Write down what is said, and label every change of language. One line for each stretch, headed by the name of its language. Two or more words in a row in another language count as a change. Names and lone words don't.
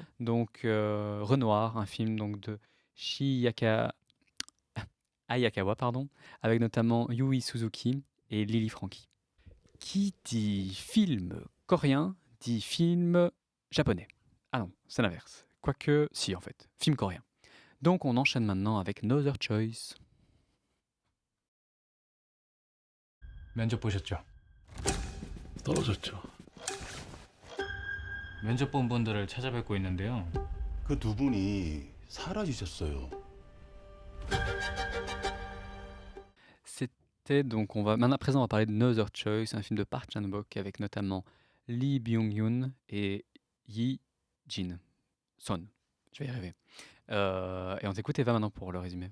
French: Donc, Renoir, un film donc, de Hayakawa, pardon, avec notamment Yui Suzuki et Lily Franky. Qui dit film coréen dit film japonais. Ah non, c'est l'inverse. Quoique, si en fait, film coréen. Donc on enchaîne maintenant avec No Other Choice.
Korean: 면접 보셨죠? 떨어졌죠. 면접 본 분들을 찾아뵙고 있는데요. 그 두 분이 사라지셨어요.
French: C'était donc, maintenant à présent on va parler de No Other Choice, un film de Park Chan-wook avec notamment Lee Byung-hun et Yi Jin Son. Je vais y arriver. Et on t'écoute Eva maintenant pour le résumé.